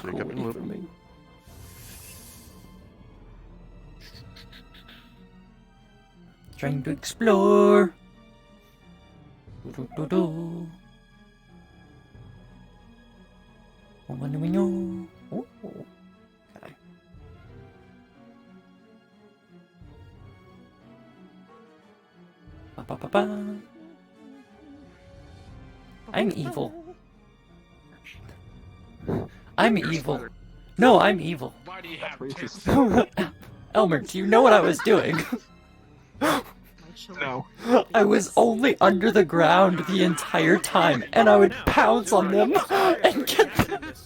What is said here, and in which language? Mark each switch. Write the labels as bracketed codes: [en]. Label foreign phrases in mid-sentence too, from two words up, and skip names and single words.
[en] So you kept away in the loop. from me. Trying to explore. Do. What do we know? Ooh. Okay. Ba, ba, ba, ba. I'm evil. I'm evil. No, I'm evil. Why do you have tits? Elmer, do you know what I was doing? No. I was only under the ground the entire time, and I would pounce on them and get them.